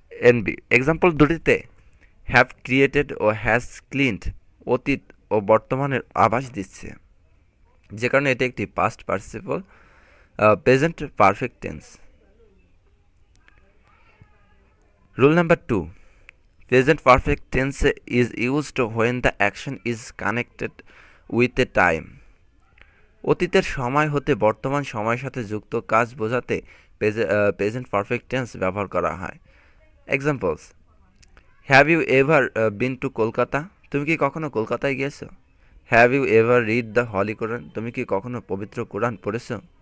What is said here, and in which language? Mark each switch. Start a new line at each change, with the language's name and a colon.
Bangla: NB example দুটিতে have created O has cleaned অতীত ও বর্তমানের আভাস দিচ্ছে, যে কারণে এটি একটি past participle present perfect tense.
English: Rule number 2. Present perfect tense is used when the action is connected with a time.
Bangla: অতীতের সময় হতে বর্তমান সময়ের সাথে যুক্ত কাজ বোঝাতে প্রেজেন্ট পারফেক্ট টেন্স ব্যবহার করা হয়।
English: Examples: have you ever been to Kolkata?
Bangla: তুমি কি কখনো কলকাতায় গিয়েছো?
English: Have you ever read the holy Quran?
Bangla: তুমি কি কখনো পবিত্র কোরআন পড়েছো?